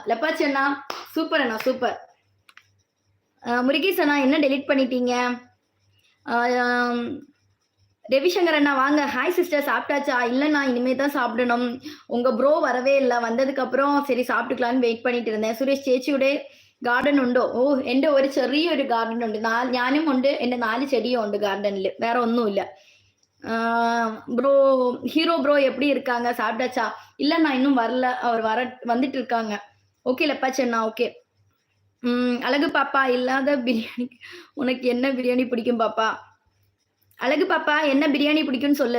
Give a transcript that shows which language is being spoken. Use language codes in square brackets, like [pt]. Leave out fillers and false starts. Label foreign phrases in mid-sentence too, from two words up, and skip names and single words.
[ta] லெப்பாச்சி அண்ணா சூப்பர் அண்ணா, சூப்பர். முருகேஷ் அண்ணா என்ன டெலிட் பண்ணிட்டீங்க? ரவிசங்கர் அண்ணா வாங்க. [en] hi sister, [ta] சாப்பிட்டாச்சா? இல்லைண்ணா இனிமே தான் சாப்பிடணும். உங்க ப்ரோ வரவே இல்லை. வந்ததுக்கு அப்புறம் சரி சாப்பிட்டுக்கலான்னு வெயிட் பண்ணிட்டு இருந்தேன். [ml] സുരേഷ് ചേച്ചിയുടെ ഗാർഡൻ ഉണ്ടോ? ഓ, എൻ്റെ ഒരു ചെറിയൊരു ഗാർഡൻ ഉണ്ട്. ഞാനും ഉണ്ട്, എൻ്റെ 4 ചെടിയും ഉണ്ട് ഗാർഡനിൽ. വേറെ ഒന്നുമില്ല. [ta] ப்ரோ ஹீரோ ப்ரோ எப்படி இருக்காங்க? சாப்பிட்டாச்சா? இல்லைண்ணா இன்னும் வரல, அவர் வந்துட்டு இருக்காங்க. ஓகே லெப்பாச்சி அண்ணா, ஓகே. அழகு பாப்பா இல்லாத பிரியாணி, உனக்கு என்ன பிரியாணி பிடிக்கும் பாப்பா? அழகு பாப்பா என்ன பிரியாணி பிடிக்கும்னு சொல்லு.